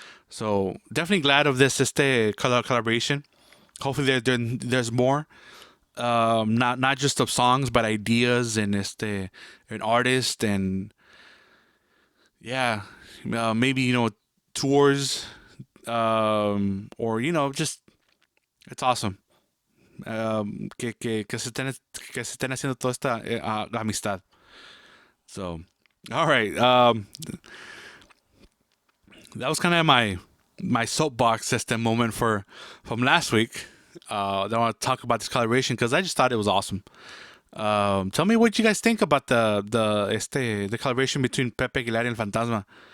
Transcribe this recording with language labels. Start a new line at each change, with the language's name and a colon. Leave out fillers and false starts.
English: So definitely glad of this collaboration. Hopefully there's more. Not just of songs, but ideas and an artist, and yeah, maybe tours, or just it's awesome.
Spanish: Que se estén haciendo toda esta amistad.
English: So, all right. That was kind of my soapbox system moment from last week. I want to talk about this collaboration because I just thought it was awesome. Tell me what you guys think about the collaboration between Pepe Aguilar and Fantasma.